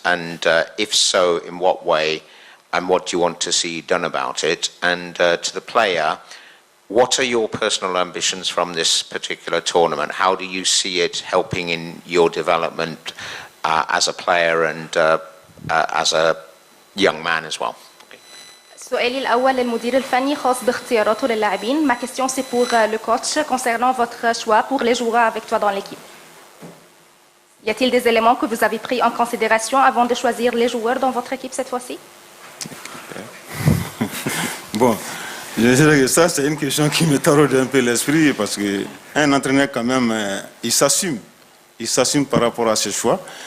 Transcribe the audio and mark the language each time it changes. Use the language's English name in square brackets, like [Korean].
[English] And if so, in what way, and what do you want to see done about it? And to the player, what are your personal ambitions from this particular tournament? How do you see it helping in your development as a player and as a young man as well? [Arabic] سؤالي الأول للمدير الفني خاص باختياراته للاعبين. [French] Ma question c'est pour le coach concernant votre choix pour les joueurs avec toi dans l'équipe. Y a-t-il des éléments que vous avez pris en considération avant de choisir les joueurs dans votre équipe cette fois-ci? Bon, je dirais que ça c'est une question qui me taraude un peu l'esprit parce qu'un entraîneur quand même, il s'assume par rapport à ses choix.